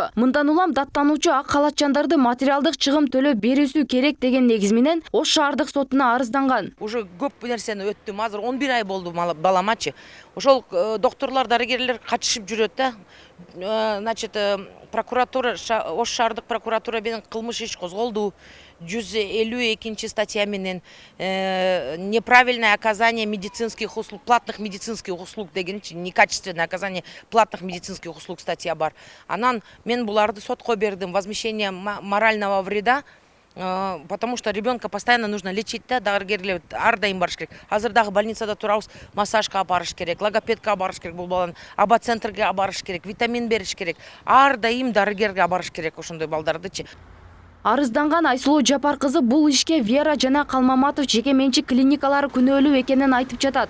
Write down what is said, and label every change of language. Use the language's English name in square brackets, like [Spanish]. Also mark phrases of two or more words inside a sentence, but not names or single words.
[Kyrgyz] Мындан улам даттануучу ак халатчандарды материалдык чыгым төлөп берүүсү керек деген негиз менен Ош шаардык сотуна арызданган. Уже көп нерсени өттүм. Азыр 11 ай болду баламачы. Ошол докторлор, дарыгерлер качышып жүрөт да. Значит, прокуратура, Ош шаардык прокуратура менен кылмыш иш козголду. [Russian] 152 статья менен неправильное оказание медицинских услуг, платных медицинских услуг деген, некачественное оказание платных медицинских услуг статья бар. [Kyrgyz] Анан мен буларды сотко бердим, [Russian] возмещение морального вреда, потому что ребенка постоянно нужно лечить, [Kyrgyz] да, дарыгерлер ар дайым барыш керек. Азыр дагы больницада турабыз, массажга барыш керек, логопедка барыш керек, бул баланы абацентрге барыш керек, витамин бериш керек. Ар дайым дарыгерге барыш керек ошондой балдардычы. Арызданган Айсылуу Жапар кызы бул ишке Вера жана Калмаматов жеке менчик клиникалары күнөөлүү экенин айтып жатат.